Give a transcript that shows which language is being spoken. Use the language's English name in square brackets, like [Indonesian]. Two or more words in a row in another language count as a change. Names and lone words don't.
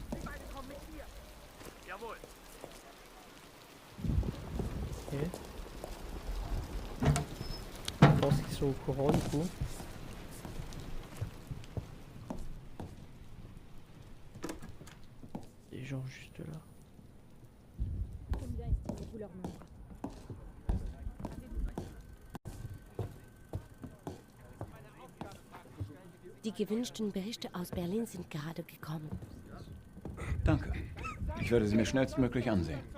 [French] Ok. Je pense qu'ils sont au courant du coup. Les gens juste là. [German] Die gewünschten Berichte aus Berlin sind gerade gekommen. Danke. Ich werde sie mir schnellstmöglich ansehen.